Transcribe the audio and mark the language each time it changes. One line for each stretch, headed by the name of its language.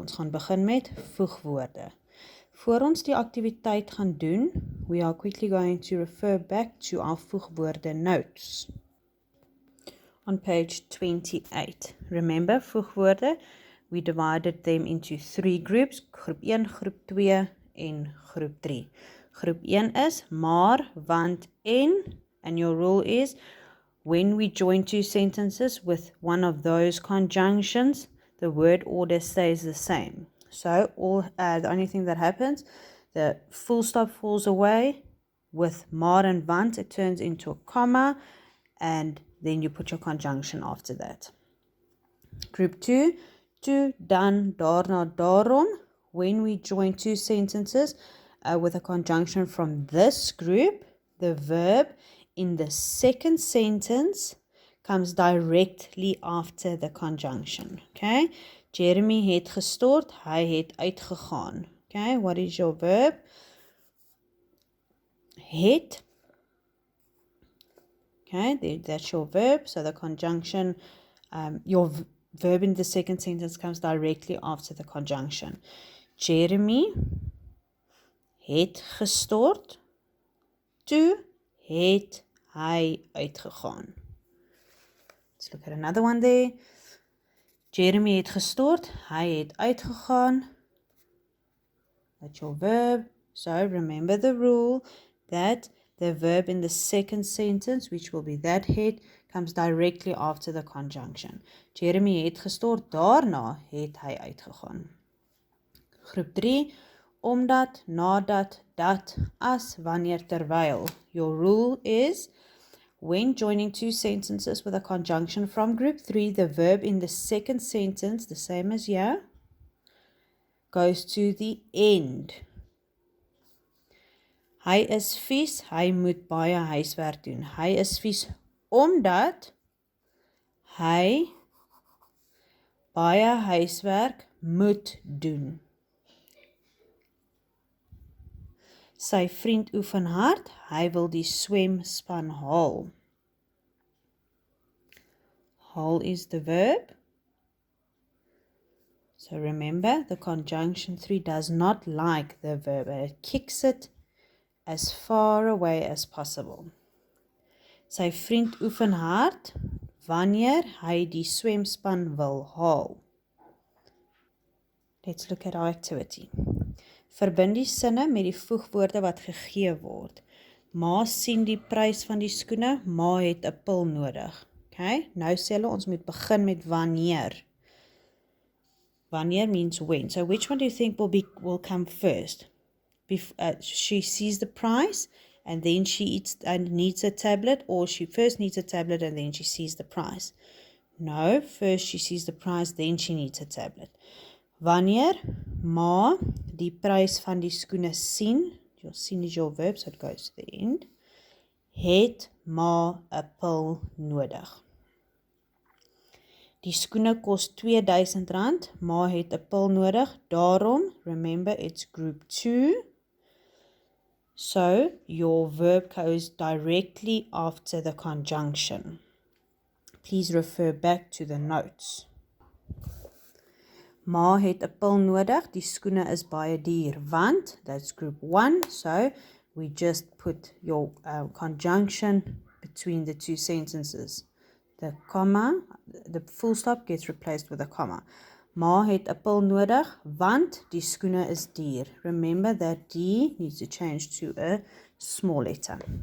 Afrikaans: Ons gaan begin met voegwoorde. Voor ons die aktiwiteit gaan doen,
English: we are quickly going to refer back to our voegwoorde notes. On page 28. Remember, voegwoorde, we divided them into 3 groups,
Afrikaans: groep 1, groep 2 en groep 3.
English: Groep 1 is maar, want, en, and your rule is, when we join two sentences with one of those conjunctions, the word order stays the same. So, the only thing that happens, the full stop falls away. With maar and want, it turns into a comma, and then you put your conjunction after that. Group 2, toe, dan, daarna, daarom. When we join two sentences with a conjunction from this group, the verb in the second sentence comes directly after the conjunction. Okay?
Afrikaans: Jeremy het gestort, hy het uitgegaan.
English: Okay, what is your verb?
Afrikaans: Het.
English: Okay, that's your verb. So the conjunction, your verb in the second sentence comes directly after the conjunction.
Afrikaans: Jeremy het gestort, toe het hy uitgegaan.
English: Let's look at another one there.
Afrikaans: Jeremy het gestort, hy het uitgegaan.
English: That's your verb. So remember the rule that the verb in the second sentence, which will be that het, comes directly after the conjunction.
Afrikaans: Jeremy het gestort, daarna het hy uitgegaan. Groep 3, omdat, nadat, dat, as, wanneer, terwyl.
English: Your rule is, when joining two sentences with a conjunction from group 3, the verb in the second sentence, the same as here, goes to the end.
Afrikaans: Hy is vies, hy moet baie huiswerk doen. Hy is vies omdat hy baie huiswerk moet doen. Sy vriend oefen hard, hy wil die swemspan haal.
English: Haal is the verb. So remember, the conjunction 3 does not like the verb. It kicks it as far away as possible.
Afrikaans: Sy vriend oefen hard, wanneer hy die swemspan wil haal.
English: Let's look at our activity.
Afrikaans: Verbind die sinne met die voegwoorde wat gegee word. Ma sien die prys van die skoene, ma het 'n pil nodig. Okay? Nou sê hulle ons moet begin met wanneer. Wanneer means when.
English: So which one do you think will come first? She sees the price and then she needs a tablet, or she first needs a tablet and then she sees the price? No, first she sees the price, then she needs a tablet.
Afrikaans: Wanneer ma die prys van die skoene sien,
English: your sien is your verb, so it goes to the end,
Afrikaans: het ma 'n pil nodig. Die skoene kos R2000, ma het 'n pil nodig, daarom,
English: remember it's group 2, so your verb goes directly after the conjunction. Please refer back to the notes.
Afrikaans: Ma het 'n pil nodig, die skoene is baie duur, want,
English: that's group 1, so we just put your conjunction between the two sentences. The comma, the full stop gets replaced with a comma.
Afrikaans: Ma het 'n pil nodig, want die skoene is duur.
English: Remember that D needs to change to a small letter.